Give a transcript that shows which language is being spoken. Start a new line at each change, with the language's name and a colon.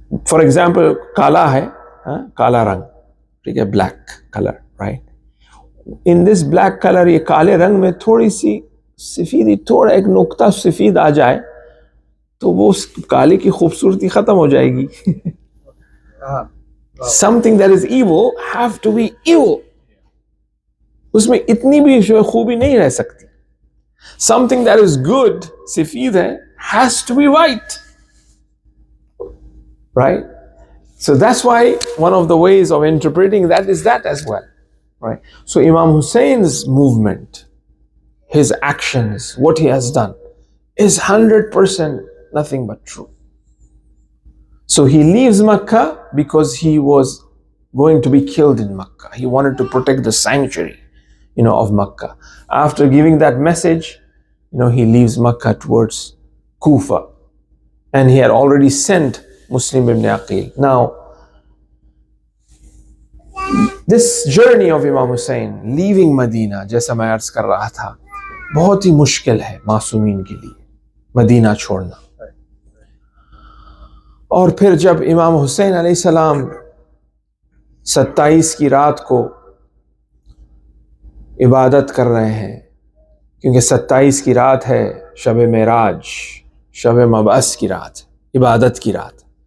English: For example,
Urdu: کالا ہے, کالا رنگ, ٹھیک ہے,
English: black color, right? In this black color,
Urdu: یہ کالے رنگ میں تھوڑی سی سفیدی, تھوڑا ایک نقطہ سفید آ جائے تو وہ اس کالے کی خوبصورتی ختم ہو جائے گی.
English: Something that is evil have to be evil.
Urdu: اس میں اتنی بھی خوبی نہیں رہ سکتی.
English: Something that is good,
Urdu: سفید ہے,
English: has to be white. Right? So that's why one of the ways of interpreting that is that as well. Right? So Imam Husayn's movement, his actions, what he has done is 100% nothing but true. So he leaves Makkah because he was going to be killed in Makkah. He wanted to protect the sanctuary, of Makkah. After giving that message, he leaves Makkah towards Kufa. And he had already sent Muslim ibn Aqil. Now, this journey of Imam Husayn, leaving Medina,
Urdu: جیسا میں عرض کر رہا تھا, بہت ہی مشکل ہے معصومین کے لیے مدینہ چھوڑنا. اور پھر جب امام حسین علیہ السلام 27 کی رات کو عبادت کر رہے ہیں, کیونکہ 27 کی رات ہے شب معراج, شب مبعث کی رات, عبادت کی رات.